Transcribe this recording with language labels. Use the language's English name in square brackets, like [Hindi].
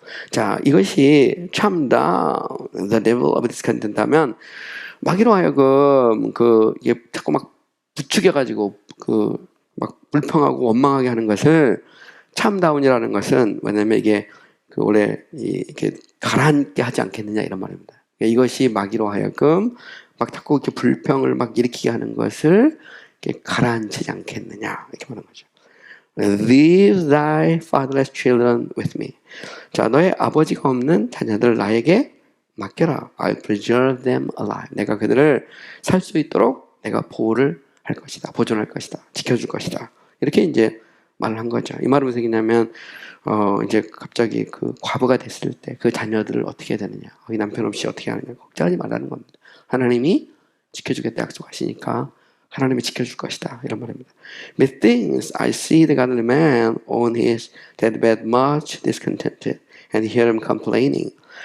[Korean] 자, 이것이 [English] charm down the devil of discontent [Korean] 하면 마귀로 하여금 이게 자꾸 막 부추겨가지고 막 불평하고 원망하게 하는 것을 charm down이라는 것은 뭐냐면 이게 원래 이렇게 가라앉게 하지 않겠느냐 이런 말입니다. 이것이 마귀로 하여금 막 자꾸 이렇게 불평을 막 일으키게 하는 것을 이렇게 가라앉히지 않겠느냐 이렇게 말하는 거죠. [English] Leave thy fatherless children with me. [Korean] 자, 너의 아버지가 없는 자녀들 나에게 맡겨라. [English] I'll preserve them alive. [Korean] 내가 그들을 살 수 있도록 내가 보호를 할 것이다. 보존할 것이다. 지켜줄 것이다. 이렇게 이제 말을 한 거죠. 이 말은 무슨 얘기냐면 이제 갑자기 과부가 됐을 때 그 자녀들을 어떻게 해야 되느냐, 남편 없이 어떻게 하느냐 걱정하지 말라는 겁니다. 하나님이 지켜주겠다 약속하시니까 하나님이 지켜줄 것이다 이런 말입니다. [English] Methinks I see the godly man on his deathbed much discontented and hear him complaining.